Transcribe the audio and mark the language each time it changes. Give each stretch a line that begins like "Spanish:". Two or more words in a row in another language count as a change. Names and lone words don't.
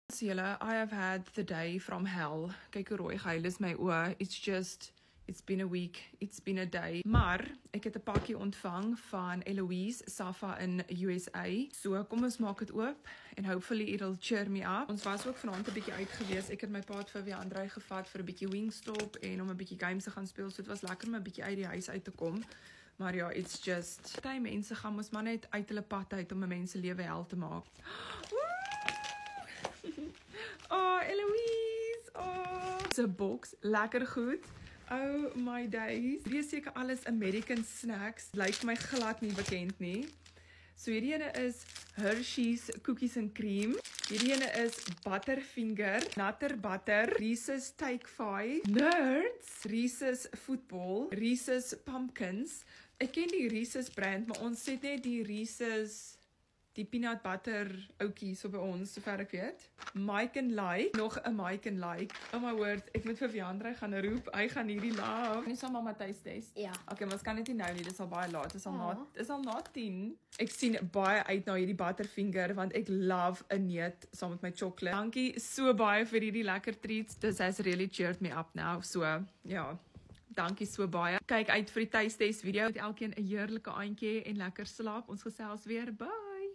Afrikaans: So julle,
English: I have had the day from hell.
Afrikaans: Kyk hoe rooi gehuil is my oë.
English: It's been a week, it's been a day.
Afrikaans: Maar ek het 'n pakkie ontvang van Eloise Safa in USA. So kom ons maak dit oop en
English: hopefully it'll cheer me up.
Afrikaans: Ons was ook vanaand 'n bietjie uit gewees. Ek het my pa vir Andrei gevat vir 'n bietjie Wingstop en om 'n bietjie games te gaan speel. So dit was lekker om 'n bietjie uit die huis uit te kom. Maar ja,
English: it's just
Afrikaans: party mense gaan mos maar net uit hulle pad uit om 'n mens se lewe hel te maak.
English: Oh, Eloise. Oh, it's a box,
Afrikaans: lekker goed.
English: Oh my days.
Afrikaans: Hierdie is seker alles
English: American snacks.
Afrikaans: Lyk vir my glad nie bekend nie. So hierdie ene is Hershey's cookies and cream. Hierdie ene is Butterfinger, Nutter Butter, Reese's Take 5, Nerds, Reese's Football, Reese's Pumpkins. Ek ken die Reese's brand, maar ons het net die Reese's die
English: peanut butter
Afrikaans: ouetjie so by ons, sover ek weet. Mike and Like, nog 'n Mike and Like.
English: Oh my word,
Afrikaans: ek moet vir Andrei gaan roep. Hy gaan hierdie love. Nie saam met Matthys test. Ja. Okay, maar ons kan dit nie nou nie. Dis al baie laat. Dis al na 10. Ek sien baie uit na hierdie Butterfinger want ek love 'n neut saam met my chocolate. Dankie so baie vir hierdie lekker treats.
English: This has really cheered me up now.
Afrikaans: So, ja. Dankie so baie. Kyk uit vir die
English: taste test video.
Afrikaans: Elkeen 'n heerlike aandjie en lekker slaap. Ons gesels weer. Bye.